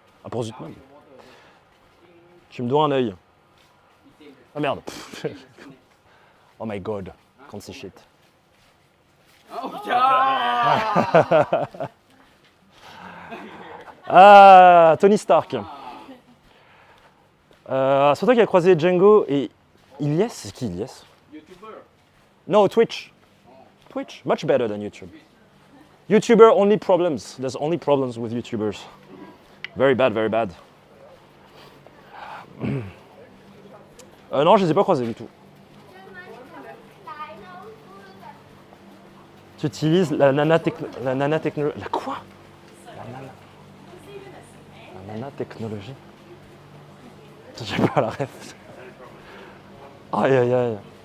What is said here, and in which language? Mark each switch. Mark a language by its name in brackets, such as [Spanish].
[French] Ah, pour Zutman. Tu me dois un œil. Ah merde. [English] Oh my god. Can't see shit. [French] Ah, Tony Stark. C'est toi qui as croisé Django et Ilyes. C'est qui Ilyes? No, Twitch. [English] Twitch, much better than YouTube. YouTuber, only problems. There's only problems with YouTubers. Very bad, very bad. [French] Non, je les ai pas croisés du tout. Tu utilises la nanotechnologie. La quoi? La nanotechnologie. J'ai pas la ref. Aïe aïe aïe.